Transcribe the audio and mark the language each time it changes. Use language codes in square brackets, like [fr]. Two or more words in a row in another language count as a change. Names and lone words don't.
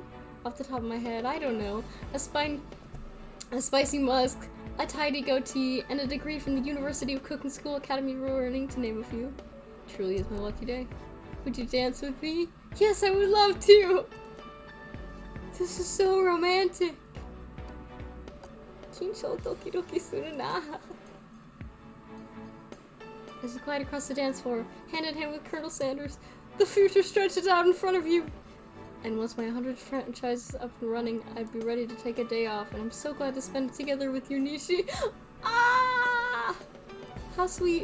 [en] Off the top of my head, I don't know. A spicy musk, a tidy goatee, and a degree from the University of Cooking School Academy of Learning, to name a few. Truly is my lucky day. Would you dance with me? Yes, I would love to! This is so romantic! [ja] 緊張ドキドキするな. [en] As you glide across the dance floor, hand in hand with Colonel Sanders, the future stretches out in front of you! And once my 100 franchise is up and running, I'd be ready to take a day off, and I'm so glad to spend it together with you, Nishi. Ah! How sweet.